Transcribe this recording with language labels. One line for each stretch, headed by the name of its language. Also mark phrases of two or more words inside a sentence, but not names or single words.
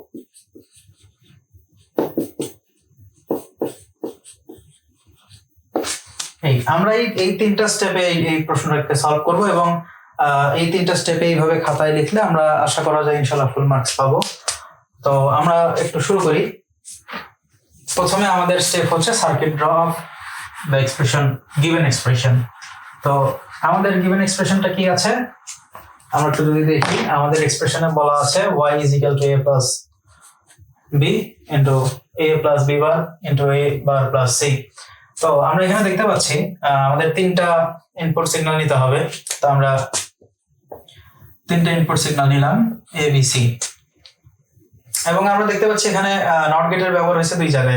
Bangla: আমরা এই 3টা স্টেপে এই প্রশ্নটাকে সলভ করব এবং এই 3টা স্টেপে এইভাবে খাতায় লিখলে আমরা আশা করা যায়
Arabic: إن شاء الله
English: full marks
Bangla: পাবো। তো আমরা একটু শুরু করি। প্রথমে আমাদের স্টেপ হচ্ছে
English: circuit draw of the given expression.
Bangla: তো আমাদের
English: given expression
Bangla: কি আছে আমরা একটু যদি দেখি। আমাদের এক্সপ্রেশনে বলা আছে
English: y = a plus b into a plus b bar into a bar plus c।
Bangla: তো আমরা এখানে দেখতে পাচ্ছি আমাদের 3টা
English: input signal
Bangla: নিতে হবে। তো আমরা 3টা
English: input signal
Bangla: নিলাম a b c, এবং আমরা দেখতে পাচ্ছি এখানে
English: not gate
Bangla: ব্যবহার হয়েছে 2 জায়গায়।